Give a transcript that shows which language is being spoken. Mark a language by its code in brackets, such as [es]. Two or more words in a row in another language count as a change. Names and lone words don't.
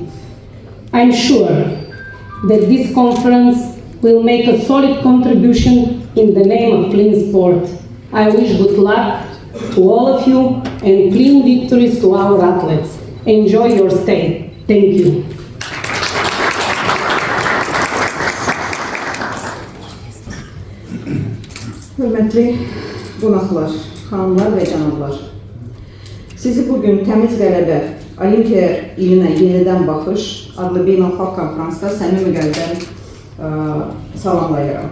[en] I'm sure that this conference will make a solid contribution in the name of clean sport. I wish good luck to all of you and clean victories to our athletes. Enjoy your stay. Thank you. [az] Hörmətli qonaqlar, xanımlar və cənablar, sizi bugün təmiz qələbə, Olimpiya ilinə yenidən baxış adlı beynəlxalq konfransda səmimi qəlbdən salamlayıram.